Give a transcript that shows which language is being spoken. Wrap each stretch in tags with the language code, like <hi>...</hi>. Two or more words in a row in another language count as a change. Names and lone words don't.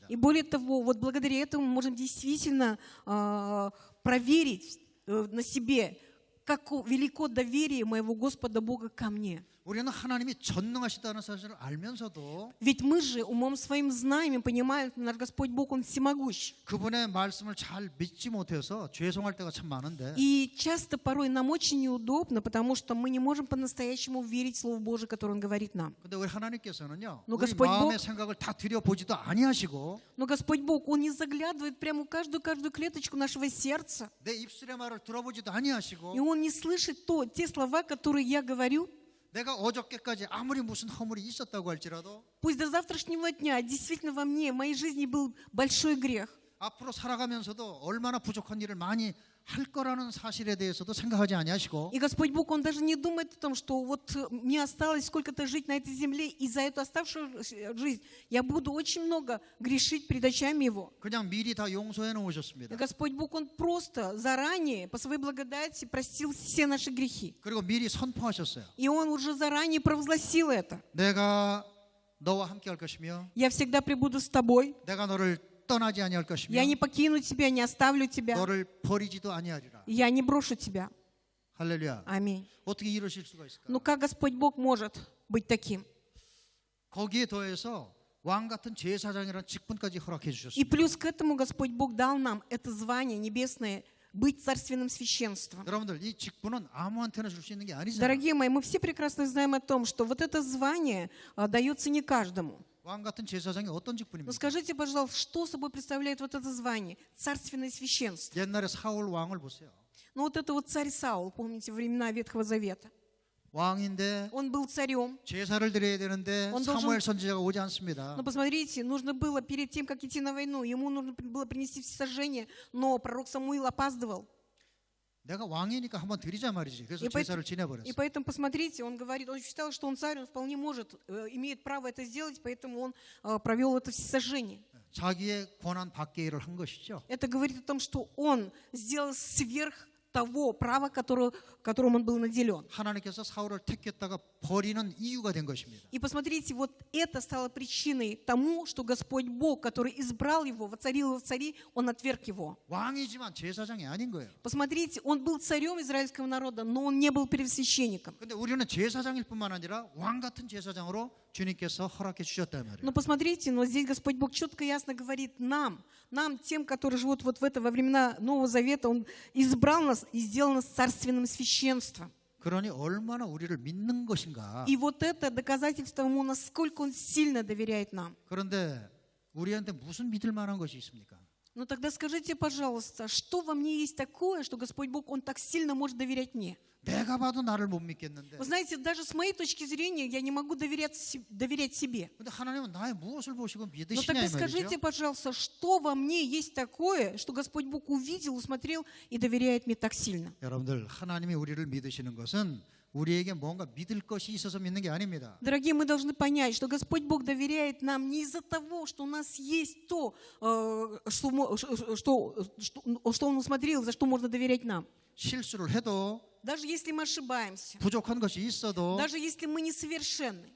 <ru>И более того, вот благодаря этому мы можем действительно проверить на себе, как велико доверие моего Господа Бога ко мне.</ru> <ko>우리는 하나님이 전능하시다는 사실을 알면서도</ko> <ru>Ведь мы же умом своим знаем и понимаем, что наш Господь Бог, Он всемогущ.</ru> <ko>그분의 말씀을 잘 믿지 못해서 죄송할 때가 참 많은데</ko> <ru>И часто порой нам очень неудобно, потому что мы не можем по-настоящему верить в Слово Божие, которое Он говорит нам.</ru> <ko>근데 우리 하나님께서는요</ko> <ru>Но</ru> <ko>우리</ko> <ru>Господь</ru> <ko>마음의</ko> <ru>Бог-</ru> <ko>생각을 다 들여보지도 아니하시고</ko> <ru>Но Господь Бог, Он не заглядывает прямо в каждую клеточку нашего сердца.</ru> <ko>내 입술의 말을 들어보지도</ko> <ru>И</ru> <ko>아니하시고</ko> <ru>Он не слышит те слова, которые я говорю.</ru> <ko>내가 어저께까지 아무리 무슨 허물이 있었다고 할지라도</ko> <ru>Пусть до завтрашнего дня действительно во мне, в моей жизни был большой грех.</ru> <ko>앞으로 살아가면서도 얼마나 부족한 일을 많이 할 거라는 사실에 대해서도 생각하지 아니하시고</ko> <ru>И Господь Бог, Он даже не думает о том, что вот мне осталось сколько-то жить на этой земле, и за эту оставшуюся жизнь я буду очень много грешить перед очами Его.</ru> <ko>그냥 미리 다 용서해</ko> <ru>И</ru> <ko>놓으셨습니다.</ko> <ru>Господь Бог, Он просто заранее, по своей благодати, простил все наши грехи.</ru> <ko>그리고 미리 선포하셨어요.</ko> <ru>И Он уже заранее провозгласил это.</ru> <ko>내가 너와 함께 할 것이며</ko> <ru>Я всегда пребуду с тобой.</ru> <ko>내가 너를 떠나지 아니할 것이며</ko> <ru>Я не покину тебя, не оставлю тебя.</ru> <ko>너를 버리지도 아니하리라.</ko> <ru>Я не брошу тебя.</ru> <ko>할렐루야.</ko> <ru>Аминь.</ru> <ko>어떻게 이러실 수가 있을까?</ko> <ru>Ну как Господь Бог может быть таким?</ru> <ko>거기에 더해서 왕 같은 제사장이라는 직분까지 허락해</ko> <ru>И</ru> <ko>주셨습니다.</ko> <ru>плюс к этому Господь Бог дал нам это звание небесное, быть царственным священством.</ru> <ko>여러분들 이 직분은 아무한테나 줄 수 있는 게 아니잖아요.</ko> <ru>Дорогие мои, мы все прекрасно знаем о том, что вот это звание дается не каждому.</ru> <ko>왕 같은 제사장이 어떤</ko> <ru>Но</ru> <ko>직분입니까?</ko> <ru>скажите, пожалуйста, что собой представляет вот это звание? Царственное священство.</ru> <ko>옛날에 사울 왕을 보세요.</ko> <ru>Ну вот это вот царь Саул, помните, времена Ветхого Завета.</ru> <ko>왕인데</ko> <ru>Он был царем.</ru> <ko>제사를 드려야 되는데</ko> <ru>Он должен-</ru> <ko>사무엘 선지자가 오지 않습니다.</ko> <ru>Но посмотрите, нужно было перед тем, как идти на войну, ему нужно было принести всесожжение, но пророк Самуил опаздывал.</ru> <ko>내가 왕이니까 한번 드리자 말이지. 그래서</ko> <ru>И</ru> <ko>제사를</ko> <ru>И</ru> <ko>지내버렸어.</ko> <ru>поэтому, посмотрите, он говорит, он считал, что он царь, он вполне может, имеет право это сделать, поэтому он провел это всесожжение.</ru> <ko>자기의 권한 밖의 일을 한 것이죠.</ko> <ru>Это говорит о том, что он сделал сверх того права, которым он был наделен.</ru> <ko>하나님께서 사울을 택했다가 버리는 이유가 된 것입니다.</ko> <ru>И посмотрите, вот это стало причиной тому, что Господь Бог, который избрал его, воцарил его в цари, он отверг его.</ru> <ko>왕이지만 제사장이 아닌 거예요.</ko> <ru>Посмотрите, он был царем израильского народа, но он не был первосвященником.</ru> <ko>근데 우리는 제사장일 뿐만 아니라 왕 같은 제사장으로 주님께서 허락해 주셨단 말이에요.</ko> <ru>Но посмотрите, но здесь Господь Бог четко и ясно говорит нам, тем, которые живут вот во времена Нового Завета, Он избрал нас и сделал нас царственным священством.</ru> <ko>그러니 얼마나 우리를 믿는 것인가.</ko> <ru>И вот это доказательство ему, насколько Он сильно доверяет нам.</ru> <ko>그런데 우리한테 무슨 믿을 만한 것이 있습니까?</ko> <ru>Но тогда скажите, пожалуйста, что во мне есть такое, что Господь Бог, Он так сильно может доверять мне?</ru> <ko>내가 봐도 나를 못 믿겠는데.</ko> <ru>Вы знаете, даже с моей точки зрения я не могу доверять себе.</ru> <ko>근데 하나님은 나의 무엇을 보시고</ko> <ru>Но</ru> <ko>믿으시냐</ko> <ru>тогда</ru> <ko>이</ko> <ru>скажите,</ru> <ko>말이죠.</ko> <ru>пожалуйста, что во мне есть такое, что Господь Бог увидел, усмотрел и доверяет мне так сильно?</ru> <ko>여러분들 하나님이 우리를 믿으시는 것은 우리에게 뭔가 믿을 것이 있어서 믿는 게 아닙니다.</ko> <ru>Дорогие, мы должны понять, что Господь Бог доверяет нам не из-за того, что у нас есть то, что Он усмотрел, за что можно доверять нам.</ru> <ko>실수를 해도</ko> <ru>Даже если мы ошибаемся,</ru> <ko>부족한 것이 있어도</ko> <ru>даже если мы несовершенны.</ru>